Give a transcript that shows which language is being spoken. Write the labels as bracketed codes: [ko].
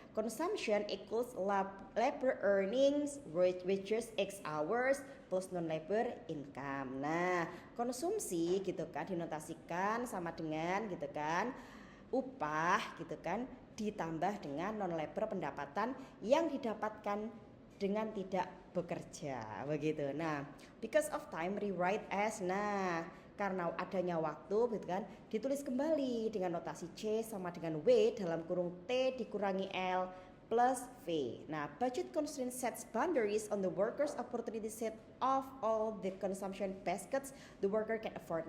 [en] Consumption equals labor earnings which is X hours plus non-labor income. [id] Nah, konsumsi gitu kan dinotasikan sama dengan gitu kan upah gitu kan ditambah dengan non-labor pendapatan yang didapatkan dengan tidak bekerja begitu. Nah, [en] because of time rewrite as, [id] nah karena adanya waktu gitu kan ditulis kembali dengan notasi C sama dengan W dalam kurung T dikurangi L plus V. [en] Nah, budget constraint sets boundaries on the worker's opportunity set of all the consumption baskets the worker can afford.